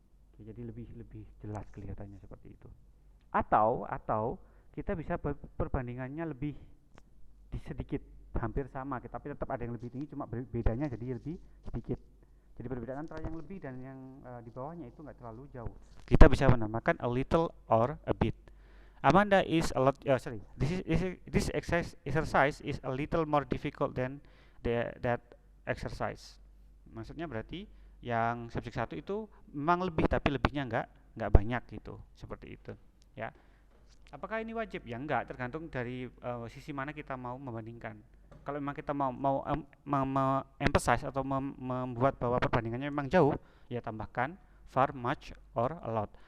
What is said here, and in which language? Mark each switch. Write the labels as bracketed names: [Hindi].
[Indonesian] Oke, jadi lebih jelas kelihatannya seperti itu. Atau kita bisa perbandingannya lebih sedikit, hampir sama, tapi tetap ada yang lebih tinggi, cuma bedanya jadi lebih sedikit. Jadi perbedaan antara yang lebih dan yang di bawahnya itu nggak terlalu jauh. Kita bisa menambahkan [English] a little or a bit. Amanda is a lot. Sorry, this exercise is a little more difficult than that exercise. [Indonesian] Maksudnya berarti yang subjek 1 itu memang lebih, tapi lebihnya nggak banyak gitu, seperti itu. Ya. Apakah ini wajib? Ya enggak, tergantung dari sisi mana kita mau membandingkan. Kalau memang kita mau emphasize atau membuat bahwa perbandingannya memang jauh, ya tambahkan [English] far, much, or a lot.